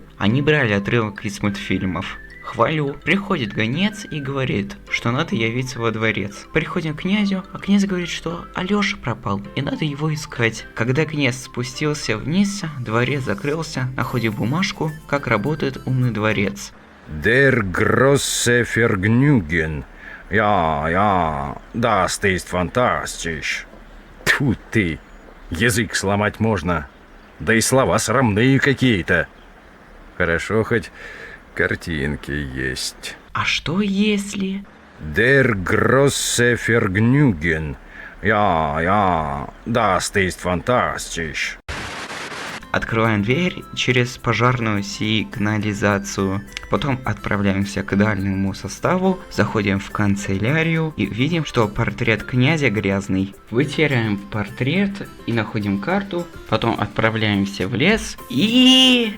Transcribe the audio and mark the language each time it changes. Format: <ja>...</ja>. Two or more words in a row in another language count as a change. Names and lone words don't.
<ru>Они брали отрывок из мультфильмов. Хвалю. Приходит гонец и говорит, что надо явиться во дворец. Приходим к князю, а князь говорит, что Алёша пропал и надо его искать. Когда князь спустился вниз, дворец закрылся, находим бумажку, как работает умный дворец.</ru> <de>Der große Vergnügen. Ja, das ist fantastisch.</de> <ru>Тьфу ты, язык сломать можно. Да и слова срамные какие-то. Хорошо хоть картинки есть. А что если...</ru> <de>Der große Vergnügen. Ja, das ist fantastisch.</de> <ru>Открываем дверь через пожарную сигнализацию. Потом отправляемся к дальнему составу, заходим в канцелярию и видим, что портрет князя грязный. Вытираем портрет и находим карту. Потом отправляемся в лес и...</ru>